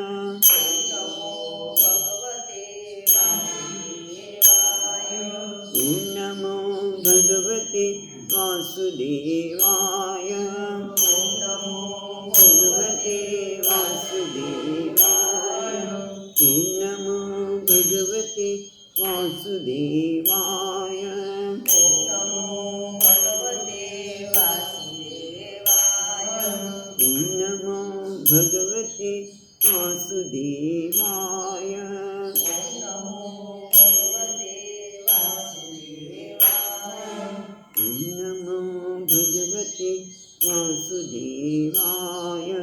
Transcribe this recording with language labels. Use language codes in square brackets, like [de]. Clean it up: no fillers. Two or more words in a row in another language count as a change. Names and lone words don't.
[sa] ॐ नमो भगवते वासुदेवाय। भगवते वासुदेवाय। ॐ नमो ભગવતે વાસુદેવાય. ઓમ નમો ભગવતે વાસુદેવાય. ઓમ નમો ભગવતે વાસુદેવાય.